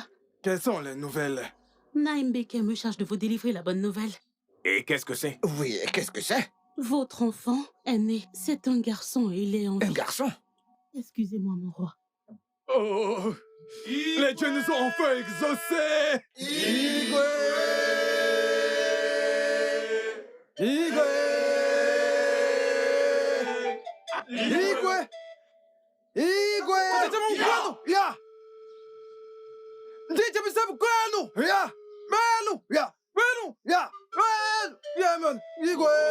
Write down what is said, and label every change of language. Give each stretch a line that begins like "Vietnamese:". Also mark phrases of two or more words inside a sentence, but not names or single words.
French: Quelles sont les nouvelles? Naimbeke me charge de vous délivrer la bonne nouvelle. Et qu'est-ce que c'est? Oui, qu'est-ce que c'est? Votre enfant est né. C'est un garçon et il est en Un vie. garçon? Excusez-moi, mon roi. Oh! Les dieux nous ont enfin exaucés! Igwe! Igwe! Igwe! Igwe! Ya! Ndiye bisabu kwenu! Ya! Menu! Ya! Menu! Ya! Menu! Ya, man! Igwe!